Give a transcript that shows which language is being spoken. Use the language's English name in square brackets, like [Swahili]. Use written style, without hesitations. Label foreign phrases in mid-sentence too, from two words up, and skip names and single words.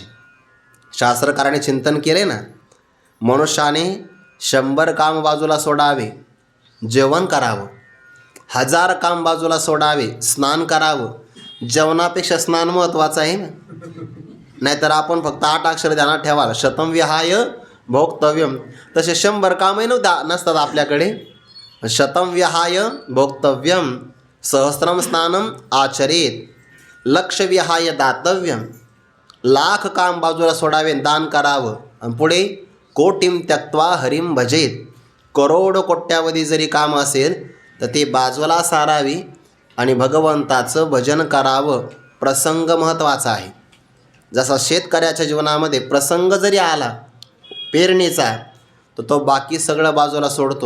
[Marathi] शास्त्रकाराने चिंतन केले ना, मनुष्याने 100 काम बाजूला सोडावे, जेवण करावं, 1000 काम बाजूला सोडावे, स्नान करावं. जेवणापेक्षा स्नान महत्त्वाचं आहे ना. नाहीतर आपण फक्त 8 अक्षर ध्यानात ठेवाल, [Sanskrit] शतम विहाय भोक्तव्यम. [Marathi] तसे 100 कामही नसतात आपल्याकडे. [Sanskrit] शतम विहाय भोक्तव्यम, सहस्रम स्नानम आचरेत, लक्ष विहाय दातव्यम. [Marathi] 1,00,000 काम बाजूला सोडावे, दान करावं. आणि पुढे [Sanskrit] कोटीम त्यक्त्वा हरिम भजेत. [Marathi] करोड कोट्यावधी जरी काम असेल तर ते बाजूला सारावी आणि भगवंताचं भजन करावं. प्रसंग महत्त्वाचा आहे. जसा शेतकऱ्याच्या जीवनामध्ये प्रसंग जरी आला पेरणीचा, तर तो बाकी सगळं बाजूला सोडतो.